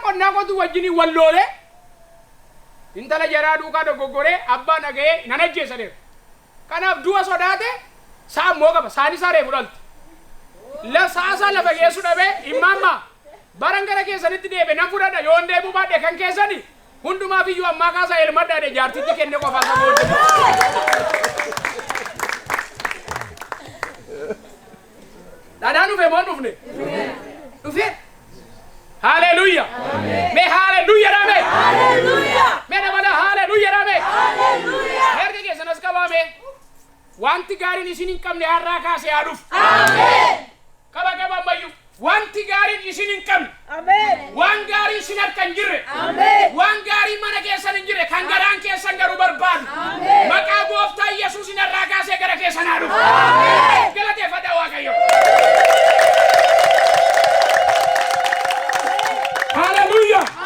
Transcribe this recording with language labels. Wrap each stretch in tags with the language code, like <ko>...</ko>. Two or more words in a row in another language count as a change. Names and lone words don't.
<om>qonnaa qotu wajjinii walloolee intala jaraa duukaa dogoggoree abbaan dhaga'ee nan ajjeessaneera kanaaf du'a sodaate saa immoo qaba saani isaa reefu dhalti saasaa lafa geessu dhabee immaammaa baran gara keessanitti deebe nan fudhadha yoon deebuu baadhe kan keessani hundumaaf iyyuu ammaa kaasaa elmadhaadhe jaartitti kenne qofaa isa booda dhadhaan dhufe moo dhufne dhufe haleluya me haleluya rame me dabala haleluya rame erga keessanas qabaame wanti gaariin isin hin qabne har'aa kaasee haa dhufu qaba ammayyuu wanti gaariin isin hin qabne waan gaarii isin harka hin jirre waan gaarii mana keessan hin jirre kan garaan keessan garuu barbaadu maqaa gooftaa yesuus hin har'aa kaasee gara keessan haa dhufu galateeffadhaa waaqayyo haleluya</om>